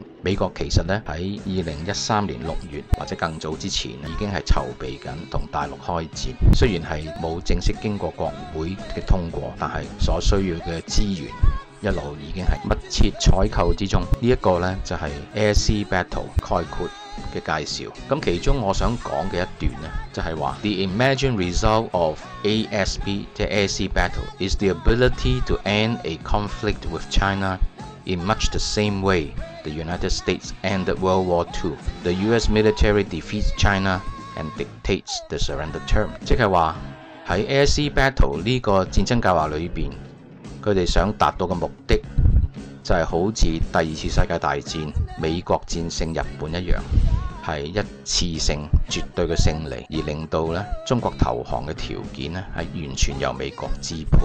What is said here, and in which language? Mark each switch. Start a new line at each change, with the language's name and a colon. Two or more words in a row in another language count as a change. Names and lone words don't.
Cantonese: 美國其實咧喺2013年6月或者更早之前已經係籌備緊同大陸開戰，雖然係冇正式經過國會嘅通過，但係所需要嘅資源一路已經係密切採購之中。呢一個呢，就係 Air Sea Battle 概括嘅介紹。咁其中我想講嘅一段呢，就係話
English: The imagined result of ASB 即係 Air Sea Battle is the ability to end a conflict with China in much the same way the United States ended World War II. The US military defeats China and dictates the surrender term。
Cantonese: 即係話喺 Air Sea Battle 呢個戰爭計劃裏邊，佢哋想達到嘅目的就係好似第二次世界大戰美國戰勝日本一樣，係一次性絕對嘅勝利，而令到咧中國投降嘅條件咧係完全由美國支配。